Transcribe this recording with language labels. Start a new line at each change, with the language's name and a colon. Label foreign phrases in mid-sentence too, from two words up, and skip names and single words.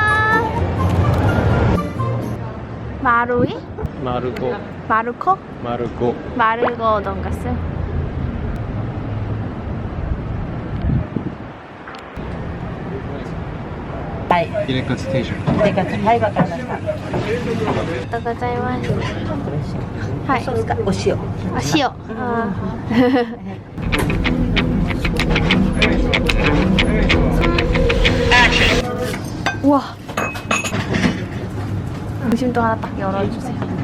Korean: 마루이? 마르고. 마루코? 마르고. 마르고 돈가스? 이레카 스테이션.
Japanese: はい、わかりました。
Korean: 감사합니다. 하이.
Japanese: そうですか、お塩。
Korean: 아, 시오. 아. 우와. 중심도 하나 딱 열어주세요.